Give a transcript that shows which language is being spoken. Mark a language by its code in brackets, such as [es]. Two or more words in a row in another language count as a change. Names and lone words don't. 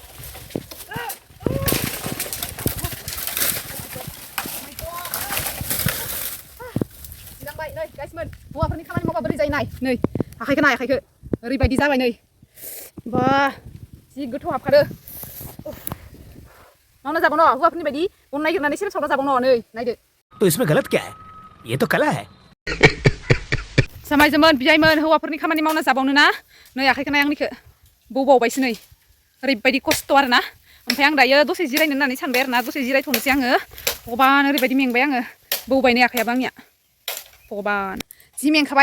[brx] जिरांबाय नै गाइसमोन हौवाफोरनि खामानि मावबा बोरै जायो नाय नै आखाइखौ नाय आखाइखौ ओरैबायदि जाबाय नै बा जि गोथौ हाबखादो मावना जाबावनो हौवाफोरनि बायदि बन नागिरनानै सेरेब सावना जाबावनो नै नायदो [hi] तो इसमें गलत क्या है ये तो कला है [brx] जामायजोमोन बियायमोन हौवाफोरनि खामानि मावना जाबावनो ना नै आखाइखौ नाय आंनिखौ बौबावबायसो नै ओरैबायदि खस्थ' आरोना ओमफ्राय आं दायो दसे जिरायनो होननानै सानबाय आरोना दसे जिरायथ'नोसै आङो भगबान ओरैबायदि मेंबाय आङो बौबाय नै आखायाबो आंनिया भगबान जि मेंखाबाय